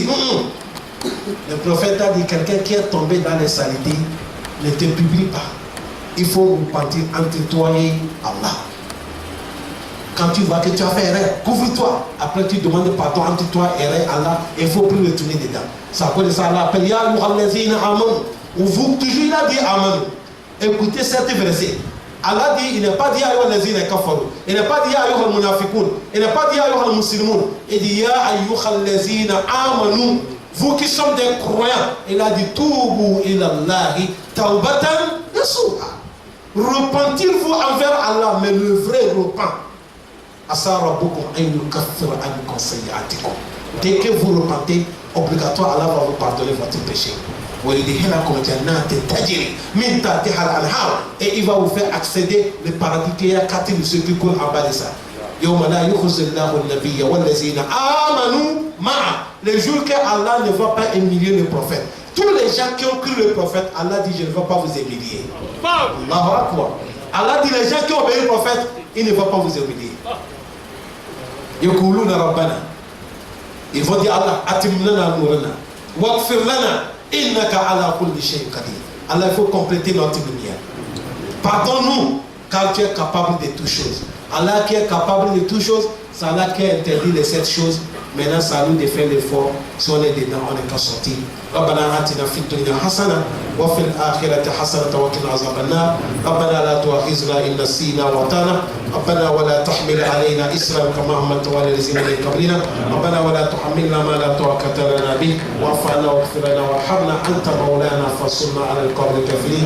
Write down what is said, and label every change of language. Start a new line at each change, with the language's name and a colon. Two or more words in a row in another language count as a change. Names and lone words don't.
French: Le prophète a dit quelqu'un qui est tombé dans les saletés ne te publie pas. Il faut repentir entre toi et Allah. Quand tu vois que tu as fait erreur, couvre-toi. Après tu demandes pardon entre toi et Allah. Il ne faut plus retourner dedans. C'est à cause de ça Allah appelle
Arabic: يا أيها الذين آمنوا.
French: Vous toujours il a dit Amen. Écoutez cet verset. Allah dit, il n'est pas dit
Arabic: أيها الذين كفروا.
French: Il n'est pas dit
Arabic: أيها المنافقون.
French: Il n'est pas dit
Arabic: أيها المسلمون.
French: Il dit
Arabic: يا أيها الذين آمنوا.
French: Vous qui sommes des croyants. Il a dit
Arabic: توبوا إلى الله توبة نصوحا.
French: Repentir-vous envers Allah, mais le vrai repent. Dès que vous repentez, obligatoire, Allah va vous pardonner votre péché. Et il va vous faire accéder le paradis qui est à côté de ceux qui coulent en bas de ça. Le jour que Allah ne va pas humilier le prophète. Tous les gens qui ont cru le prophète, Allah dit je ne vais pas vous humilier.
Arabic: الله أكبر.
French: Allah dit les gens qui ont obéi le prophète, il ne va pas vous humilier.
Arabic: يقولون ربنا
French: ils vont dire
Arabic: الله أتمم لنا نورنا واغفر لنا إنك على كل شيء قدير.
French: Allah, il faut compléter notre lumière. Pardonne-nous car tu es capable de toutes choses. Allah qui est capable de toutes choses, c'est Allah qui a interdit les 7 choses. Maintenant c'est à nous de faire l'effort. Si on est dedans, on n'est qu'à sortir.
Arabic: ربنا آتنا في الدنيا حسنة وفي الآخرة حسنة وقنا عذاب النار. ربنا لا تؤاخذنا إن نسينا وأخطأنا. ربنا ولا تحمل علينا إصرا كما حملته على الذين من قبلنا. ربنا ولا تحملنا ما لا طاقة لنا به واعف عنا واغفر لنا وارحمنا أنت مولانا فانصرنا على القوم الكافرين.